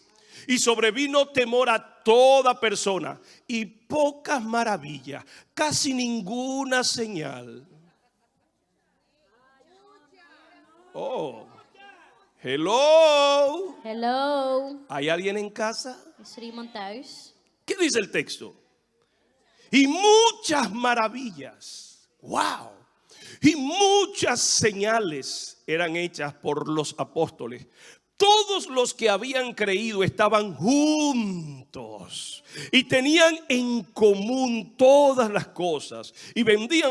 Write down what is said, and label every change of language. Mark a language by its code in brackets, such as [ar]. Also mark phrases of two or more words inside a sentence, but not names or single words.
[es] Y sobrevino temor a toda persona y pocas maravillas, casi ninguna señal. [en] Oh, hello. Hello. [es] ¿Hay alguien en casa? [nl] Is er iemand thuis? [es] ¿Qué dice el texto? Y muchas maravillas. Wow. y muchas señales eran hechas por los apóstoles. Todos los que habían creído estaban juntos y tenían en común todas las cosas y vendían